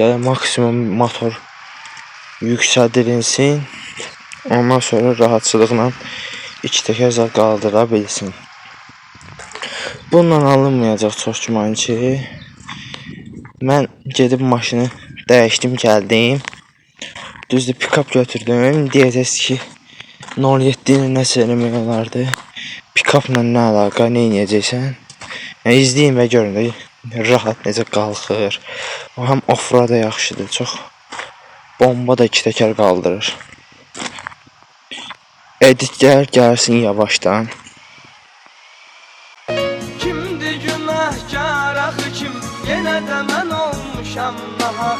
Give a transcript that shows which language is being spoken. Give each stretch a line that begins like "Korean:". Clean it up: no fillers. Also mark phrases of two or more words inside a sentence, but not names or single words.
Azerbaijani: Yəni, maksimum motor yüksəldirilsin. Ondan sonra rahatçılıqla 2 təkər qaldıra bilsin. Bununla alınmayacaq çox güman ki. Mən gedib maşını dəyişdim, gəldim. Düzdür, pick-up götürdüm. Deyəcəksiniz ki, 07 ilə nəsə eləmək olardı. Pick-upla nə əlaqə, nə edəcəksən? Yəni, izləyin və görün də rahat necə qalxır. O, həm off-road yaxşıdır, çox bomba da 2 təkər qaldırır. Editlər gəlsin yavaşdan. Kimdir günahkar axı kim? Yenə də mən olmuşam nahaq.